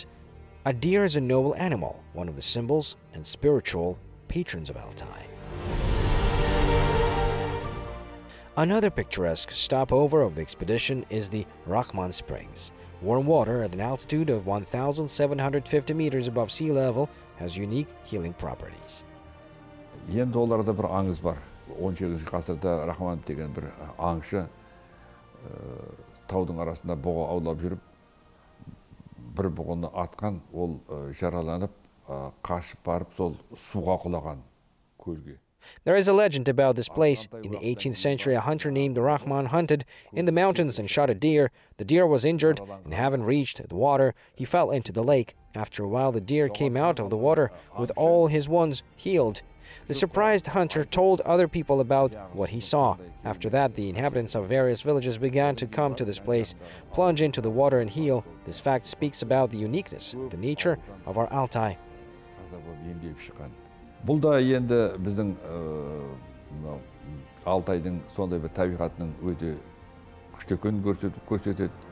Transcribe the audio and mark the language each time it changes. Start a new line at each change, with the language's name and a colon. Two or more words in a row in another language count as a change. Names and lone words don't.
English: A deer is a noble animal, one of the symbols and spiritual patrons of Altai. Another picturesque stopover of the expedition is the Rakhman Springs. Warm water at an altitude of 1,750 meters above sea level has unique healing properties.
Kazakh: Енді оларда бір аңыз бар. 18 ғасырда Рахман деген бір аңшы таудың арасында бұғы аулап жүріп, бір бұғыны атқан, ол жараланып, қашып барып, сол суға құлаған көлге.
English: There is a legend about this place. In the 18th century, a hunter named Rahman hunted in the mountains and shot a deer. The deer was injured, and having reached the water, he fell into the lake. After a while, the deer came out of the water with all his wounds healed. The surprised hunter told other people about what he saw. After that, the inhabitants of various villages began to come to this place, plunge into the water and heal. This fact speaks about the uniqueness, the nature of our Altai.
Kazakh: Бұл да енді біздің Алтайдың сондай бір табиғатының өте күшті екенін көрсетеді.